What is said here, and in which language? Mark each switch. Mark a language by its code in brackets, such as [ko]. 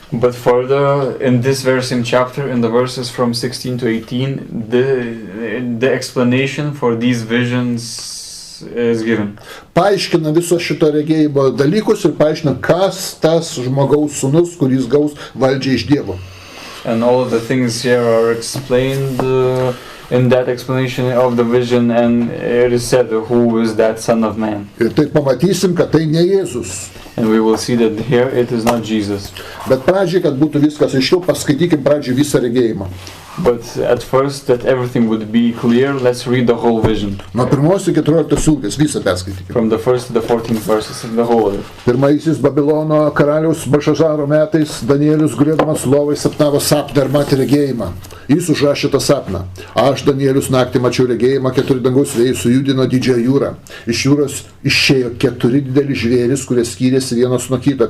[en] But further, in this very same chapter, in the verses from 16 to 18, the explanation for these visions is given. [lt] Paaiškina viso šito regėjimo dalykus ir paaiškina, kas tas žmogaus sūnus, kuris gaus valdžią iš Dievo. [en] And all of the things here are explained in that explanation of the vision, and it is said who is that Son of Man. [lt] Ir tai pamatysim, kad tai ne Jėzus. [en] And we will see that here it is not Jesus. [lt] Bet pradžiai, kad būtų viskas aiškiau, paskaitykim pradžiai visą regėjimą. [en] But at first, that everything would be clear, let's read the whole vision. [lt] Nuo 1 iki 14 eilutės visą perskaitykime. [en] From the 1st to the 14th verses of the whole of it. [lt] Pirmaisiais Babilono karaliaus Belšažaro metais Danielius gulėdamas lovai sapnavo sapną ir matė regėjimą. Jis užrašė tą sapną. Aš, Danielius, naktį mačiau regėjimą, 4 dangaus vėjai sujudino didžiąją jūrą. Iš jūros išėjo 4 dideli žvėrys, kurie skyrėsi vienas nuo kito.